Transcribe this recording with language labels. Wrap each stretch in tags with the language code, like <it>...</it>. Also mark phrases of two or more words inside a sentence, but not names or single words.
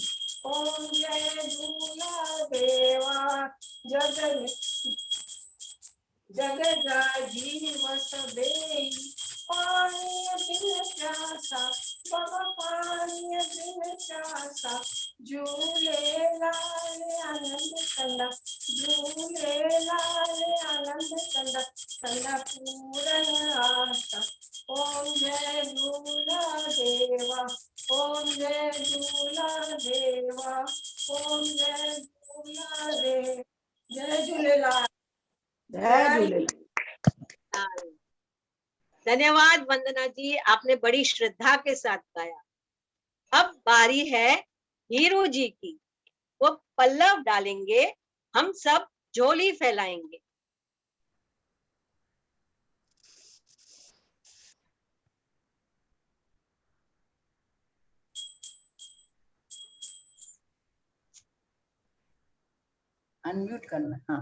<sd>ओम जय झूला देवा, जग जग जा जीव सबेई, पानी बिन प्यासा बाबा पानी बिन प्यासा। झूलेलाल आनंद कंदा, झूलेलाल आनंद कंदा, कंदा पूरन आशा। ओम जय झूला देवा, ओम जय झूला देवा, ओम जय झूला देव। जय झूलेलाल। जय झूलेलाल।</sd> <hi>धन्यवाद वंदना जी, आपने बड़ी श्रद्धा के साथ गाया। अब बारी है हीरू जी की, वो पल्लव डालेंगे, हम सब झोली फैलाएंगे। अनम्यूट करना। हाँ,</hi>